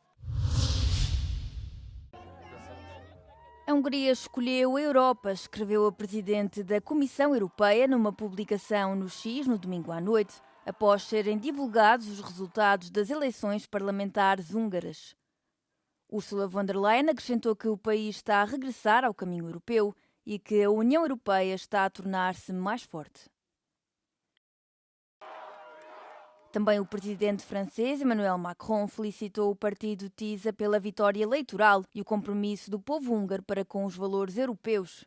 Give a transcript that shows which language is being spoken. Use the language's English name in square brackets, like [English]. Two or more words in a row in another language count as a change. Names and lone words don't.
[Portuguese] A Hungria escolheu a Europa, escreveu a Presidente da Comissão Europeia numa publicação no X no domingo à noite, após serem divulgados os resultados das eleições parlamentares húngaras. Ursula von der Leyen acrescentou que o país está a regressar ao caminho europeu e que a União Europeia está a tornar-se mais forte. Também o presidente francês Emmanuel Macron felicitou o partido TISA pela vitória eleitoral e o compromisso do povo húngaro para com os valores europeus.